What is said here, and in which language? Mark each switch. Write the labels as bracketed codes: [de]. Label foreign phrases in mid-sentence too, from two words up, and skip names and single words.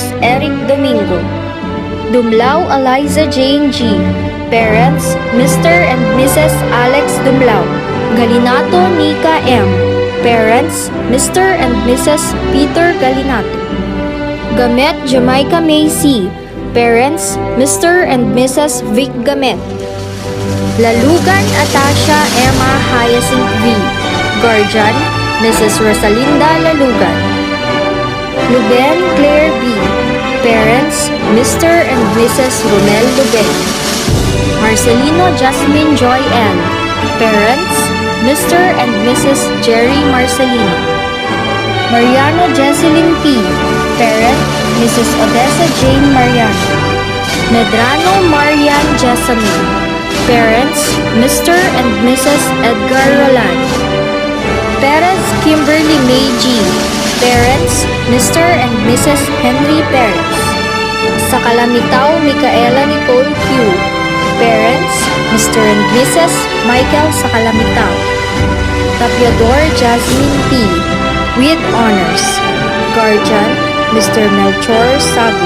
[en] Eric Domingo. Dumlao Eliza Jane G. Parents, Mr. and Mrs. Alex Dumlao. Galinato Nika M. Parents, Mr. and Mrs. Peter Galinato. Gamet Jamaica Macy. Parents, Mr. and Mrs. Vic Gamet. Lalugan Atasha Emma Hyacinth V. Guardian, Mrs. Rosalinda Lalugan. Luben Claire B. Parents, Mr. and Mrs. Romel Luben. Marcelino Jasmine Joy N. Parents, Mr. and Mrs. Jerry Marcelino. Mariano Jesseline P. Parent, Mrs. Odessa Jane Mariano. Medrano Marian Jessamine. Parents, Mr. and Mrs. Edgar Roland. Perez Kimberly May G. Parents, Mr. and Mrs. Henry Perez. Sa Kalamitao Micaela Nicole Q. Parents, Mr. and Mrs. Michael sa Kalamitao. Tapiador Jasmine P. With honors. Guardian, Mr. Melchor Sagun.